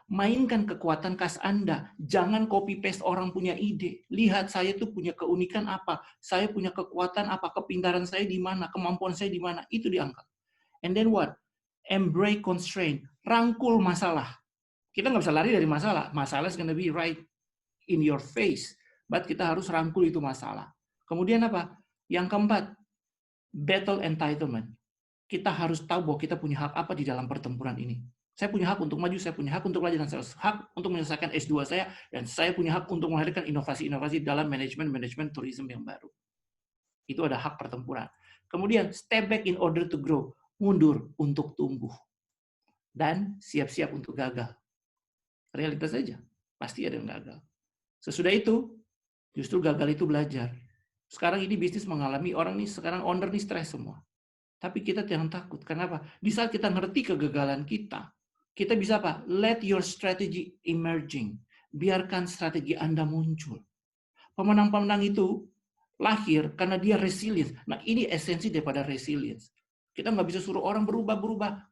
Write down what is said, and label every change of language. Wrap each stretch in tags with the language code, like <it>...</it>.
<id>Mainkan kekuatan khas Anda. Jangan copy-paste orang punya ide. Lihat saya tuh punya keunikan apa. Saya punya kekuatan apa. Kepintaran saya di mana. Kemampuan saya di mana. Itu diangkat.</id> <en>And then what? Embrace constraint.</en> <id>Rangkul masalah. Kita nggak bisa lari dari masalah.</id> <en>Masalah is gonna be right in your face.</en> <id>But kita harus rangkul itu masalah. Kemudian apa? Yang keempat,</id> <en>battle entitlement.</en> <id>Kita harus tahu bahwa kita punya hak apa di dalam pertempuran ini. Saya punya hak untuk maju, saya punya hak untuk belajar, dan saya hak untuk menyelesaikan S2 saya, dan saya punya hak untuk melahirkan inovasi-inovasi dalam manajemen tourism yang baru. Itu ada hak pertempuran.</id> <en>Kemudian, step back in order to grow.</en> <id>Mundur untuk tumbuh. Dan siap-siap untuk gagal. Realitas saja. Pasti ada yang gagal. Sesudah itu, justru gagal itu belajar. Sekarang ini bisnis mengalami, orang nih sekarang owner nih stres semua. Tapi kita jangan takut. Kenapa? Di saat kita ngerti kegagalan kita bisa apa?</id> <en>Let your strategy emerging.</en> <id>Biarkan strategi Anda muncul. Pemenang-pemenang itu lahir karena dia resilience. Nah, ini esensi daripada resilience. Kita nggak bisa suruh orang berubah-berubah.</id>